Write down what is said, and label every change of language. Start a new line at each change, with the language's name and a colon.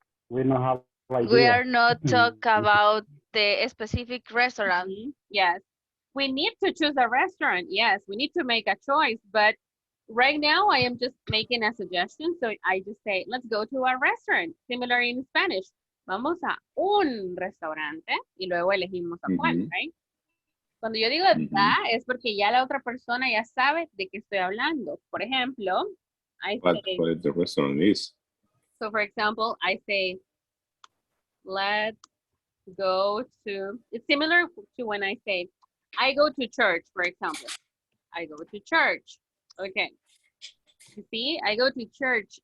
English: We don't have we idea. are not talk about the specific restaurant. Yes, we need to choose a restaurant. Yes, we need to make a choice. But right now, I am just making a suggestion. So I just say, let's go to a restaurant. Similar in Spanish.
Spanish: Vamos a un restaurante y luego elegimos a cuál, right? Cuando yo digo da es porque ya la otra persona ya sabe de qué estoy hablando. Por ejemplo,
English: I say, What the restaurant is? so for example, I say, let's go to, it's similar to when I say, I go to church, for example. I go to church. Okay. You see, I go to church.